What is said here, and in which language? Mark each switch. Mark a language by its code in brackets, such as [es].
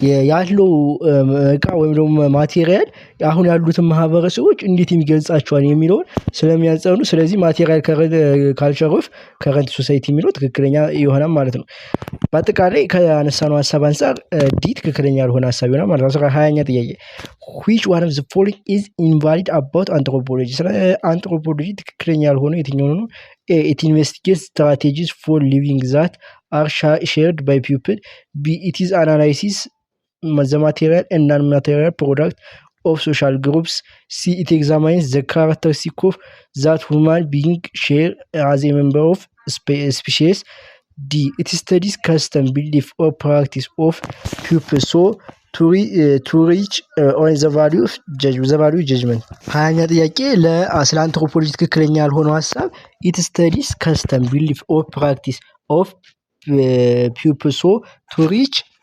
[am] ያለው እቃ ወይም ደግሞ ማቴሪያል አሁን ያሉትን ማህበረሰቦች እንዴት የሚገልጻቸዋል የሚለውን ስለሚያጠኑ፣ ስለዚህ [en] ማቴሪያል ካልቸር ኦፍ ከረንት ሶሳይቲ [am] የሚለው ትክክለኛ ይሆናል ማለት ነው። በአጠቃላይ ከአነሳነው ሀሳብ አንጻር ዲ ትክክለኛ ያልሆነ ሀሳብ ይሆናል ማለት ነው። 20ኛ ጥያቄ [en] which one of the following is invalid about anthropology? [am] ስለ አንትሮፖሎጂ ትክክለኛ ያልሆነው የትኛው ነው? [en] it investigates strategies for living that are shared by people. B it is analysis the material and non-material product of social groups. C it examines the characteristics of that human being share as a member of species. D. It studies custom, belief, or practice of people so to reach on the value of judgment. [am] ሀያኛ ጥያቄ ስለ አንትሮፖሎጂ ትክክለኛ ያልሆነው ሀሳብ [en] it studies custom, belief, or practice of people so to reach